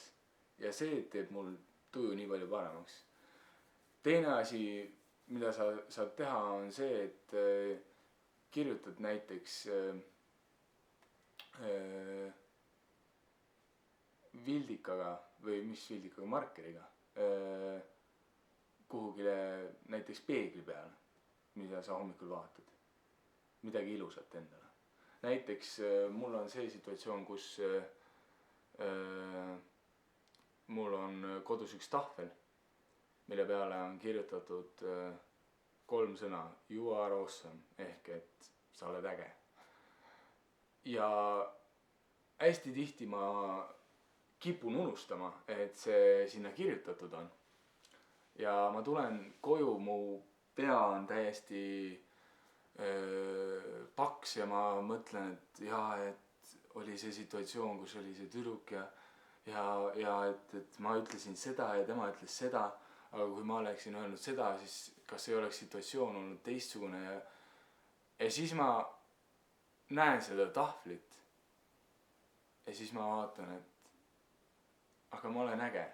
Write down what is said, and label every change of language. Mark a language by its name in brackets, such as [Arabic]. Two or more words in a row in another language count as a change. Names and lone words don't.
[Estonian] Ja see teeb mul tuju nii palju paremaks. Teine asi, mida sa saad teha, on see, et kirjutad näiteks vildikaga või mis vildikaga, markeriga kuhugile näiteks peegli peale, mida sa hommikul vaatad. Midagi ilusat endale. Näiteks mul on see situatsioon, kus mul on kodus üks tahvel, mille peale on kirjutatud 3 sõna [English] you are awesome [Estonian] ehk et sa oled äge. Ja hästi tihti ma kipun unustama, et see sinna kirjutatud on. Ja ma tulen koju, mu pea on täiesti paks ja ma mõtlen, et oli see situatsioon, kus oli see tüdruk ja et ma ütlesin seda ja tema ütles seda, aga kui ma oleksin öelnud seda, siis kas ei oleks situatsioon olnud teistsugune ja siis ma näen seda tahvlit ja siis ma vaatan, et aga ma olen äge.